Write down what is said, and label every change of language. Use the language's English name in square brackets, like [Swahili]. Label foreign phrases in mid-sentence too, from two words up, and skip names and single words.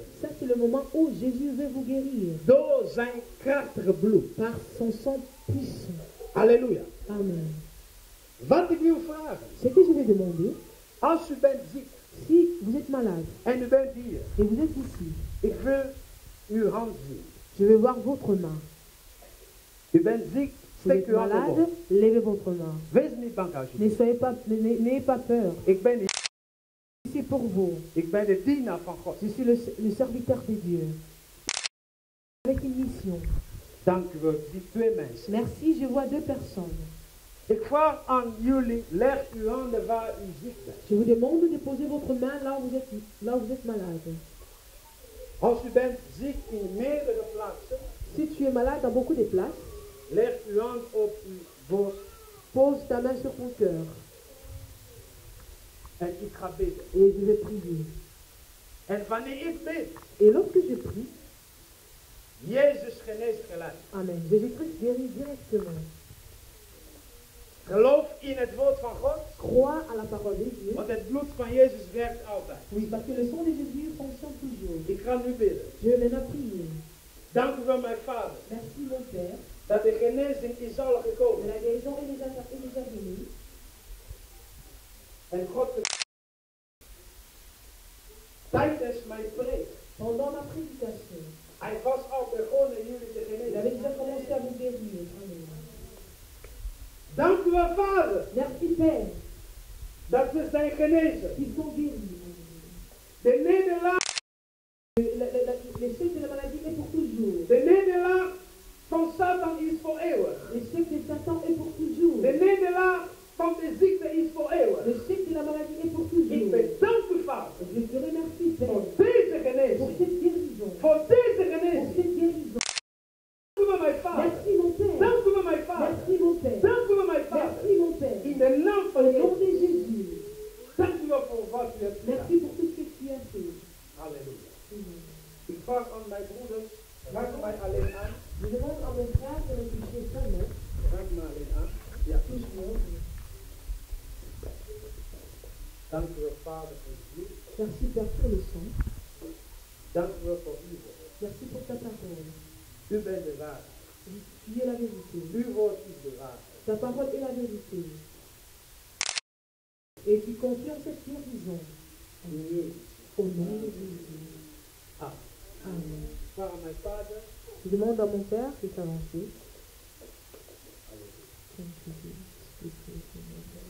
[French] ça c'est le moment où Jésus veut vous guérir [Dutch] Door zijn krachtige bloed. [French] par son sang puissant. Halleluja. Amen. [Dutch] Wat ik wil vragen. [French] Ce que je vais demander, [Dutch] Als u bent ziek [French] si vous êtes malade [Dutch] en u bent hier. [French] et vous êtes ici, [Dutch] Ik wil uw hand zien. [French] je vais voir votre main. [Dutch] U bent ziek. [French] Vous [Dutch] Steek [French] êtes [Dutch] uw hand [French] malade, [Dutch] omhoog. [French] levez votre main. [Dutch] Wees niet bang alsjeblieft. [French] N'ayez pas peur. [Dutch] Ik ben hier. [French] C'est pour vous. [Dutch] Ik ben de dienaar van God. [French] Je suis le serviteur de Dieu. Avec une mission. [Dutch] Dank u wel. Ik zie twee mensen. [French] Merci, je vois deux personnes. [Dutch] Ik vraag aan jullie, leg uw handen waar u ziek bent. [French] Je vous demande de poser votre main là où vous êtes malade. [Dutch] Als u bent ziek in meerdere plaatsen, [French] Si tu es malade dans beaucoup de places, [Dutch] leg uw hand op uw borst [French] pose ta main sur ton cœur [Dutch] en ik ga bidden. [French] et je vais prier. [Dutch] En wanneer ik bid, [French] Et lorsque je prie, [Dutch] Jezus geneest gelijk. [French] Amen, Jésus-Christ guérit directement. [Dutch] Geloof in het woord van God, [French] Crois à la parole de Dieu. [Dutch] want het bloed van Jezus werkt altijd. [French] Oui, parce que le sang de Jésus fonctionne toujours. [Dutch] Ik ga nu bidden. [French] Je vais maintenant prier. [Dutch] Dank u wel, mijn Vader, [French] Merci mon Père. [Dutch] dat de genezing is al De gekomen. [French] la guérison est déjà venue. [Dutch] En God, tijdens mijn preek, [French] Pendant ma prédication, [Dutch] hij was al begonnen jullie te [French] il avait déjà [Dutch] genezen. [French] commencé à vous guérir. Amen. [Dutch] Dank u wel, Vader, [French] Merci Père. [Dutch] dat we zijn genezen. [French] Ils sont guéris. [Dutch] De nederlaag, [French] L'échec de la maladie est pour toujours. [Dutch] de nederlaag van Satan is voor eeuwig. [French] L'échec de Satan est pour toujours. [Dutch] De nederlaag van de ziekte is voor eeuwig. [French] L'échec de la maladie est pour [Dutch] Ik [French] toujours. [Dutch] bedank u, Vader, [French] Je te remercie [Dutch] voor [French] Père [Dutch] deze [French] pour [Dutch] genezing. [French] cette guérison. [Dutch] Voor deze [French] Pour [Dutch] genezing. [French] cette guérison. [Dutch] Dank u wel, mijn Vader. [French] Merci mon Père. [Dutch] Dank u wel, mijn Vader. [French] Merci mon Père. [Dutch] Dank u wel, mijn Vader. [French] Merci mon Père. [Dutch] In de naam van [French] Au nom [Dutch] Jezus. [French] de Jésus. [Dutch] Dank u wel voor wat u hebt [French] Merci [Dutch] gedaan. [French] pour tout ce que tu as fait. Halleluja. Amen. [Dutch] Ik vraag aan mijn broeders, raak mij alleen aan. [French] Je demande à mon frère de me toucher seulement. [Dutch] Raak me alleen aan. Ja. [French] Toujours. [Dutch] Dank u wel, Vader, voor uw bloed. [French] Merci Père pour le sang. [Dutch] Dank u wel voor uw woord. [French] Merci pour ta parole. [Dutch] U bent de waarheid. [French] Tu es la vérité. [Dutch] Uw woord is de waarheid. [French] Ta parole est la vérité. Et tu confirmes cette guérison. [Dutch] In Jezus. [French] Au nom de Jésus. Amen. Amen. [Dutch] Ik vraag aan mijn Vader. [French] Je demande à mon Père de s'avancer. [English] Thank you, Jesus. Speak to us in your word.